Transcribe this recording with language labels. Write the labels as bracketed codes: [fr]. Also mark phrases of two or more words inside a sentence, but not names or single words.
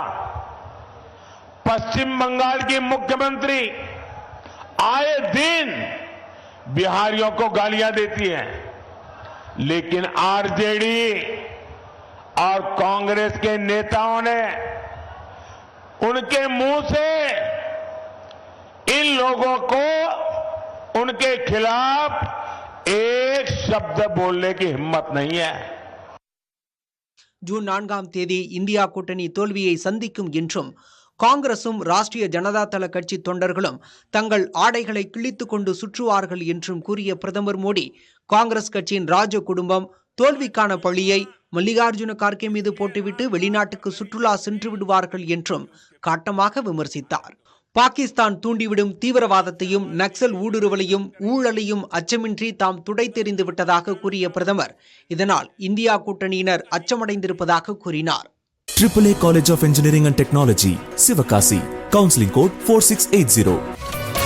[hi] पश्चिम बंगाल की मुख्यमंत्री आए दिन बिहारियों को गालियां देती है, लेकिन आरजेडी और कांग्रेस के नेताओं ने उनके मुंह से इन लोगों को उनके खिलाफ एक शब्द बोलने की हिम्मत नहीं है. [ta] ஜூன் 4ஆம் தேதி இந்தியா கூட்டணி தோல்வியை சந்திக்கும் என்றும், காங்கிரசும் ராஷ்டிரிய ஜனதா தள கட்சி தொண்டர்களும் தங்கள் ஆடைகளை கிழித்துக் கொண்டு சுற்றுவார்கள் என்றும் கூறிய பிரதமர் மோடி, காங்கிரஸ் கட்சியின் ராஜ குடும்பம் தோல்விக்கான பழியை மல்லிகார்ஜுன கார்கே மீது போட்டுவிட்டு வெளிநாட்டுக்கு சுற்றுலா சென்று விடுவார்கள் என்றும் காட்டமாக விமர்சித்தார். பாகிஸ்தான் தூண்டிவிடும் தீவிரவாதத்தையும் நக்சல் ஊடுருவலையும் ஊழலையும் அச்சமின்றி தாம் துடைத்தெறிந்து விட்டதாக கூறிய பிரதமர், இதனால் இந்தியா கூட்டணியினர் அச்சமடைந்திருப்பதாக கூறினார். [en] AAA College of Engineering and Technology, Sivakasi. Counseling code 4680.